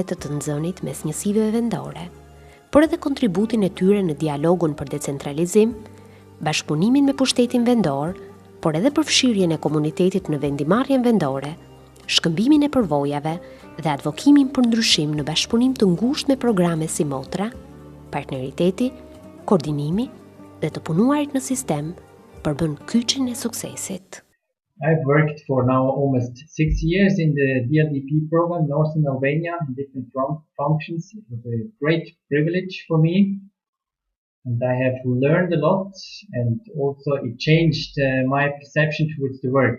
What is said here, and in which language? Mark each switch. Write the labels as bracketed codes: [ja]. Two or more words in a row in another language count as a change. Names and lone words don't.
[sq] të nxënit mes njësive vendore, por edhe kontributin e tyre në dialogun për decentralizim, bashkëpunimin me pushtetin vendor, por edhe përfshirjen e komunitetit në vendimarrjen vendore, shkëmbimin e përvojave dhe advokimin për ndryshim në bashkëpunim të ngushtë me programe si motra, partneriteti, koordinimi dhe të punuarit në sistem përbën kyçin e suksesit. [en] I've worked for now almost 6 years in the DLDP program in Northern Albania in different functions. It was a great privilege for me. And I have learned a lot, and also it changed my perception towards the work.